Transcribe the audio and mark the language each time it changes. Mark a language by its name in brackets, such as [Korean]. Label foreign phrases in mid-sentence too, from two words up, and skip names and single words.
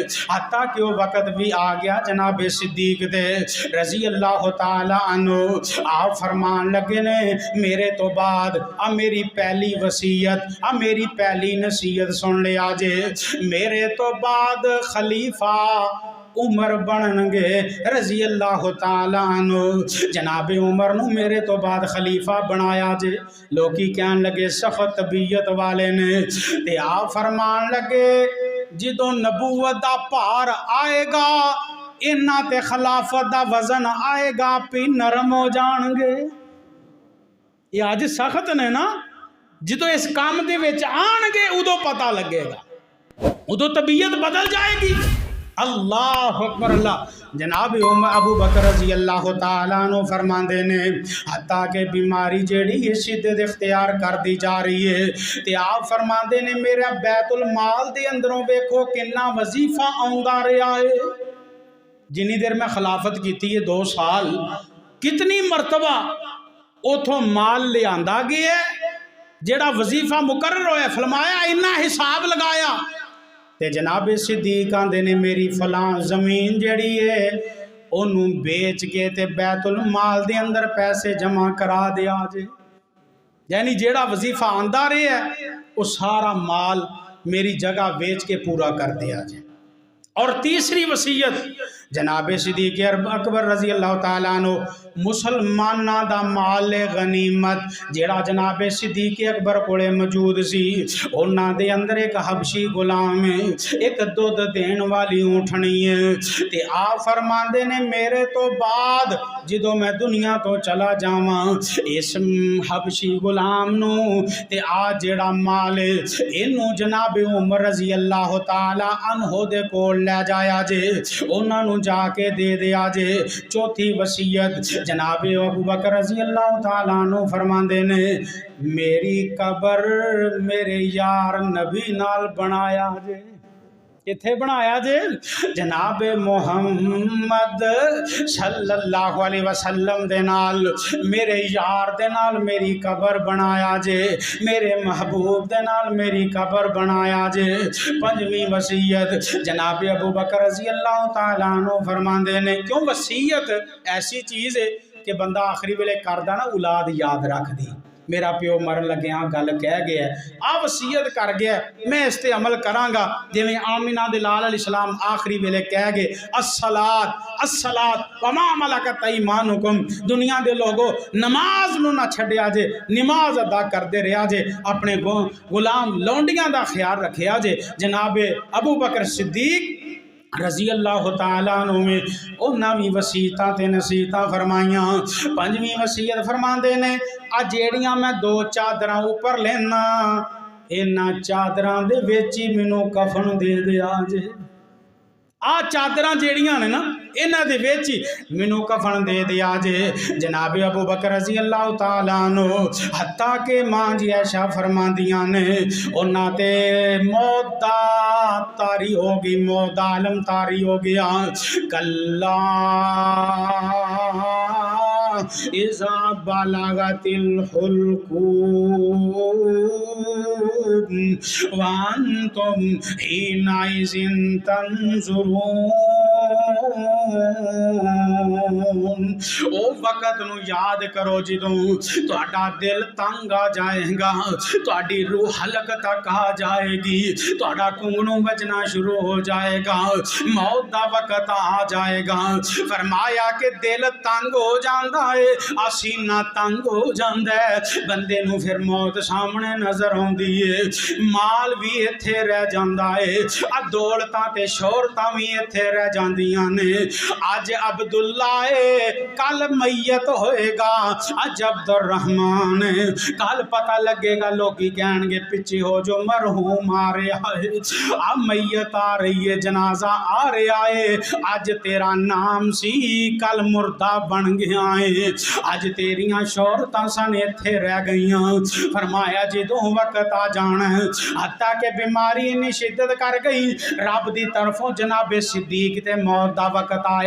[Punjabi] حتیٰ کہ وہ وقت بھی آ گیا جناب صدیق دے [Arabic] رضي الله تعالى عنه [Punjabi] آپ فرمان لگے نے میرے توں بعد آ میری پہلی وصیت، آ میری پہلی نصیحت سن لیا جے. میرے توں بعد خلیفہ عمر بنن گے [Arabic] رضي الله تعالى عنه. [Punjabi] جناب عمر نوں میرے توں بعد خلیفہ بنایا جے. لوکی کہن لگے سخت طبیعت والے نے. تے آپ فرمان لگے جدوں نبوت دا بھار آئے گا انہاں تے خلافت دا وزن آئے گا بھی نرم ہو جان گے. ایہ اج سخت نے نا، جدوں اس کم دے وچ آن گے اودوں پتہ لگے گا، اودوں طبیعت بدل جائے گی. [Arabic] الله أكبر الله. [Punjabi] جناب ابو بکر [Arabic] رضي الله تعالى عنه [Punjabi] فرماتے نے حتیٰ کے بیماری جیہڑی ہے شدت اختیار کر دی جا رہی ہے. تے آپ فرماتے نے میرا بیت المال دے اندروں ویکھو کنا وظیفہ آؤندا رہا ہے. جنی دیر میں خلافت کی ہے 2 سال، کتنی مرتبہ اوتھوں مال لیاندا گیا، جیہڑا وظیفہ مقرر ہویا فرمایا انا حساب لگایا. تے جناب صدیق آندے نے میری فلاں زمین جڑی ہے اونوں بیچ کے تے بیت المال دے اندر پیسے جمع کرا دیا جے. یعنی جیہڑا وظیفہ آندا رہا ہے وہ سارا مال میری جگہ بیچ کے پورا کر دیا جے. اور تیسری وصیت جناب صدیق اکبر [Arabic] رضي الله تعالى عنه [Punjabi] مسلماناں دا مال غنیمت جیہڑا جناب صدیق اکبر کولے موجود سی، انہاں دے اندر ایک حبشی غلام ہے، ایک دُدھ دین والی اونٹنی ہے. تے آپ فرماندے نے میرے توں بعد جدوں میں دنیا توں چلا جاواں اس حبشی غلام نوں تے آ جیہڑا مال اینوں جناب عمر [Arabic] رضي الله تعالى عنه [Punjabi] دے کول لے جایا جے، انہاں نوں جا کے دے دیا جے. چوتھی وصیت جناب ابو بکر [Arabic] رضي الله تعالى عنه [Punjabi] فرماندے نے میری قبر میرے یار نبی نال بنایا جے. کتھے بنایا جے? جناب محمد [Arabic] صلى الله عليه وسلم [Punjabi] دے نال میرے یار دے نال میری قبر بنایا جے، میرے محبوب دے نال میری قبر بنایا جے. پنجویں وصیت جناب ابو بکر [Arabic] رضي الله تعالى عنه [Punjabi] فرماندے نے کیوں وصیت ایسی چیز ہے کہ بندہ آخری ویلے کردا نا اولاد یاد رکھدی. میرا پیو مرن لگیا گل کہہ گیا، آ وصیت کر گیا، میں اس تے عمل کراں گا. جویں آمنہ دے لال علیہ السلام آخری ویلے کہہ گئے [Arabic] الصلاة الصلاة وما ملكت أيمانكم, [Punjabi] دنیا دے لوگو نماز نوں نا چھڈیا جے، نماز ادا کردے رہا جے، اپنے غلام لونڈیاں دا خیال رکھیا جے. جناب ابو بکر صدیق [Arabic] رضي الله تعالى عنه [Punjabi] میں انہاں بھی وصیتاں تے نصیحتاں فرمائیاں. پنجویں وصیت فرماندے نے، آ جیہڑیاں میں دو چادراں اُتے لینا، انہاں چادراں دے وچ ہی مینوں کفن دے دیا جے. آ چادراں جیہڑیاں نے نا، انہاں دے وچ ہی مینوں کفن دے دیا جے. جناب ابو بکر [Arabic] رضي الله تعالى عنه [Punjabi] حتیٰ کے ماں جی عائشہ فرماندیاں نے، انہاں تے موت دا طاری ہو گئی، موت دا عالم طاری ہو گیا. [Arabic] كلا إذا بلغت الحلقوم وأنتم حينئذ تنظرون. [Punjabi] او وقت نوں یاد کرو جدوں تہاڈا دل تنگ آ جائے گا، تہاڈی روح حلق تک آ جائے گی، تہاڈا گھنگھنو بجنا شروع ہو جائے گا، موت دا وقت آ جائے گا. فرمایا کہ دل تنگ ہو جاتا ہے، سینہ تنگ ہو جاتا ہے، بندے نوں فیر موت سامنے نظر آؤندی ہے. مال بھی ایتھے رہ جاتا ہے، دولتاں تے شہرتاں بھی ایتھے رہ جاندیاں نے. اج عبداللہ ہے، کل میت ہوئے گا، اج عبدالرحمن ہے، کل پتہ لگے گا، لوگ کہن گے پچھے ہو جو مرحوم آ رہا ہے، اب میت آ رہی ہے، جنازہ آ رہا ہے. اج تیرا نام سی، کل مردہ بن گیا ہے، اج تیریاں شہرتاں سن ایتھے رہ گئیاں. فرمایا جدوں وقت آ جانا، حتیٰ کے بیماری انی شدت کر گئی، رب دی طرفوں جنابے صدیق تے موت دا وقت آیا.